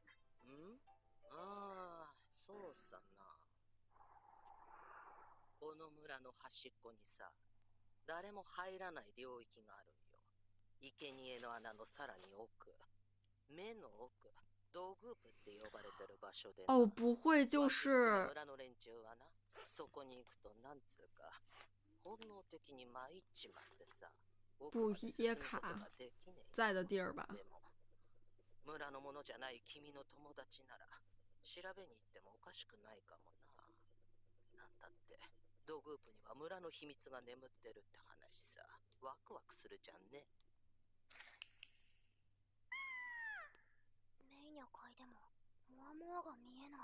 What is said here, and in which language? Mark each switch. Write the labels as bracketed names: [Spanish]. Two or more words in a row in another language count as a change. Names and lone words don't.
[Japanese] そうさな。この村の端っこにさ、誰も入らない領域があるんよ。生贄の穴のさらに奥、目の奥、ドグープって呼ばれてる場所でな。 [Chinese] 哦，不会就是 [Japanese] 村の連中はな、そこに行くとなんつうか本能的に参っちまってさ、 [Chinese] 布耶卡在的地儿吧？ [Japanese] でも村のものじゃない君の友達なら調べに行ってもおかしくないかもな。なんだってドグープには村の秘密が眠ってるって話さ。ワクワクするじゃんね。メイニャ界でもモアモアが見えない。